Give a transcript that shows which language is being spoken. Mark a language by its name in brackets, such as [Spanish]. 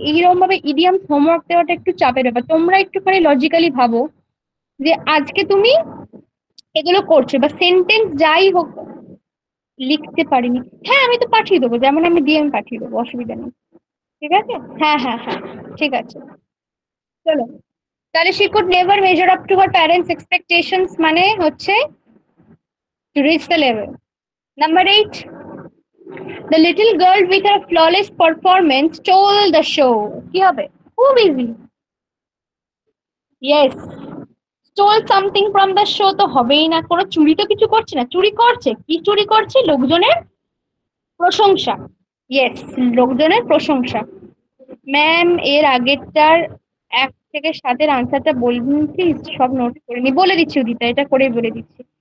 [Bangla] এইরকম ভাবে idioms homework দেওয়াটা একটু চাপের ব্যাপার। তোমরা একটুখানি লজিক্যালি ভাবো যে আজকে তুমি এগুলো করছে, বা সেন্টেন্স যাই হোক লিখতে পারিনি। হ্যাঁ আমি তো পাঠিয়ে দেবো, যেমন আমি ডিএম পাঠিয়ে দেবো, অসুবিধা নেই। ঠিক আছে, হ্যাঁ হ্যাঁ হ্যাঁ, ঠিক আছে। চলো, তাহলে [English] she could never measure up to her parents expectations [Bangla] মানে হচ্ছে [English] to reach the level. Number 8, the little girl with her flawless performance stole the show. [Bangla] কি হবে? খুব easy. Yes, [English] stole something from the show [Bangla] তো হবেই না, কোনো চুরি তো কিছু করছে না। চুরি করছে, কি চুরি করছে? লোকজনের প্রশংসা। ইয়েস, লোকজনের প্রশংসা। ম্যাম এর আগেরটার 1 থেকে 7-এর আনসারটা বলবেন প্লিজ, সব নোট করে নি, বলে দিচ্ছি উদিতা, এটা করেই বলে দিচ্ছি।